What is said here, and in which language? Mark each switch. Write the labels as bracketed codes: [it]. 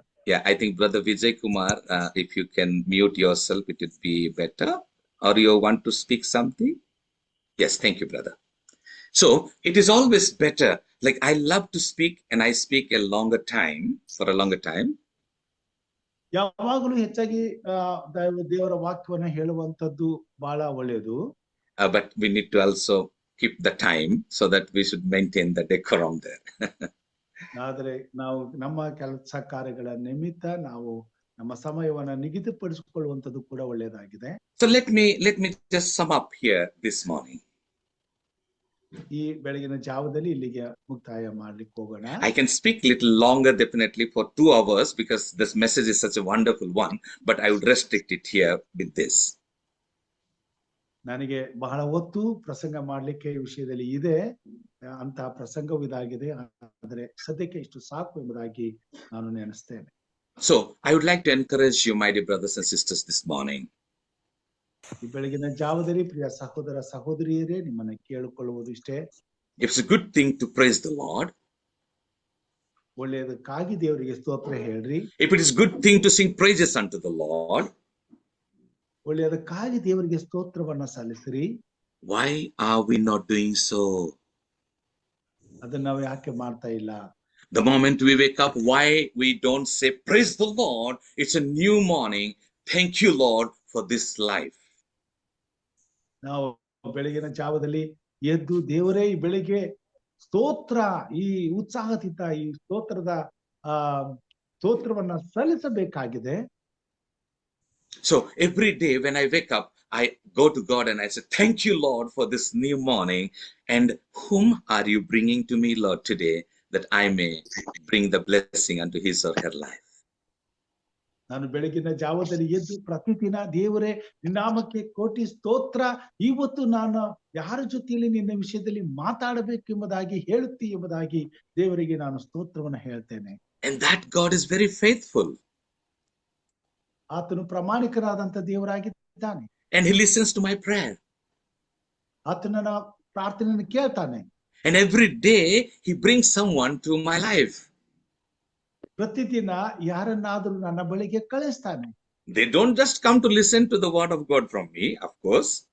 [en] Yeah, I think Brother Vijay Kumar, if you can mute yourself, it would be better. Or you want to speak something? Yes, thank you, brother. So it is always better. Like I love to speak and I speak a longer time, for a longer time. [kn] ಯಾವಾಗಲೂ ಹೆಚ್ಚಾಗಿ ದೇವರ ವಾಕ್ಯವನ್ನ ಹೇಳುವಂತದ್ದು ಬಹಳ ಒಳ್ಳೆಯದು. [en] But we need to also keep the time so that we should maintain the decorum there. [kn] ಆದರೆ ನಾವು ನಮ್ಮ ಕೆಲಸ ಕಾರ್ಯಗಳ ನಿಮಿತ್ತ ನಾವು ನಮ್ಮ ಸಮಯವನ್ನ ನಿಗದಿಪಡಿಸಿಕೊಳ್ಳುವಂತದ್ದು ಕೂಡ ಒಳ್ಳೆಯದಾಗಿದೆ. [en] So let me just sum up here this morning. [kn] ಈ ಬೆಳಗಿನ ಜಾವದಲ್ಲಿ ಇಲ್ಲಿಗೆ ಮುಕ್ತಾಯ ಮಾಡ್ಲಿಕ್ಕೆ ಹೋಗೋಣ. [en] I can speak little longer definitely for 2 hours because this message is such a wonderful one, but I would restrict it here with this. [kn] ನನಗೆ ಬಹಳ ಹೊತ್ತು ಪ್ರಸಂಗ ಮಾಡ್ಲಿಕ್ಕೆ ಈ ವಿಷಯದಲ್ಲಿ ಇದೆ, ಅಂತ ಪ್ರಸಂಗವು ಇದಾಗಿದೆ. ಆದರೆ ಸದ್ಯಕ್ಕೆ ಇಷ್ಟು ಸಾಕು ಎಂಬುದಾಗಿ ನಾನು ನೆನೆಸ್ತೇನೆ. [en] So I would like to encourage you, my dear brothers and sisters, this morning. [kn] ಈ ಬೆಳಗಿನ ಜಾವದಲ್ಲಿ ಪ್ರಿಯ ಸಹೋದರ ಸಹೋದರಿಯರೇ, ನಿಮ್ಮನ್ನ ಕೇಳಿಕೊಳ್ಳುವುದು ಇಷ್ಟೇ. [en] It's a good thing to praise the Lord. [kn] ಒಳ್ಳೆಯದಕ್ಕಾಗಿ ದೇವರಿಗೆ ಸ್ತೋತ್ರ ಹೇಳ್ರಿ. [en] If it is good thing to sing praises unto the Lord, [kn] ಒಳ್ಳೆಯದಕ್ಕಾಗಿ ದೇವರಿಗೆ ಸ್ತೋತ್ರವನ್ನ ಸಲ್ಲಿಸಿರಿ. [en] why are we not doing so? [kn] ಅದನ್ನ ನಾವು ಯಾಕೆ ಮಾಡ್ತಾ ಇಲ್ಲ? [en] The moment we wake up, why we don't say praise the Lord? It's a new morning. Thank you, Lord, for this life. [kn] ನಾವು ಬೆಳಗಿನ ಜಾವದಲ್ಲಿ ಎದ್ದು ದೇವರೇ ಈ ಬೆಳಿಗ್ಗೆ ಸ್ತೋತ್ರ, ಈ ಉತ್ಸಾಹದಿಂದ ಈ ಸ್ತೋತ್ರವನ್ನ ಸಲ್ಲಿಸಬೇಕಾಗಿದೆ. [en] So every day when I wake up, I go to God and I say, thank you, Lord, for this new morning. And whom are you bringing to me, Lord, today, that I may bring the blessing unto his or her life? [kn] ನಾನು ಬೆಳಗಿನ ಜಾವದಲ್ಲಿ ಎದ್ದು ಪ್ರತಿದಿನ ದೇವರೇ ನಿನ್ನಾಮಕ್ಕೆ ಕೋಟಿ ಸ್ತೋತ್ರ, ಇವತ್ತು ನಾನು ಯಾರ ಜೊತೆಯಲ್ಲಿ ನಿನ್ನ ವಿಷಯದಲ್ಲಿ ಮಾತಾಡಬೇಕು ಎಂಬುದಾಗಿ ಹೇಳುತ್ತಿ ಎಂಬುದಾಗಿ ದೇವರಿಗೆ ನಾನು ಸ್ತೋತ್ರವನ್ನ ಹೇಳ್ತೇನೆ. [en] And that God is very faithful. [kn] ಆತನು ಪ್ರಾಮಾಣಿಕನಾದಂತ ದೇವರಾಗಿದ್ದಾನೆ. [en] And he listens to my prayer. [kn] ಆತನ ಪ್ರಾರ್ಥನೆಯನ್ನು ಕೇಳ್ತಾನೆ. [en] And every day he brings someone to my life. [kn] ಪ್ರತಿದಿನ ಯಾರನ್ನಾದರೂ ನನ್ನ ಬಳಿಗೆ ಕಳಿಸ್ತಾನೆ. [en] They don't just come to listen to the word of God from me, of course.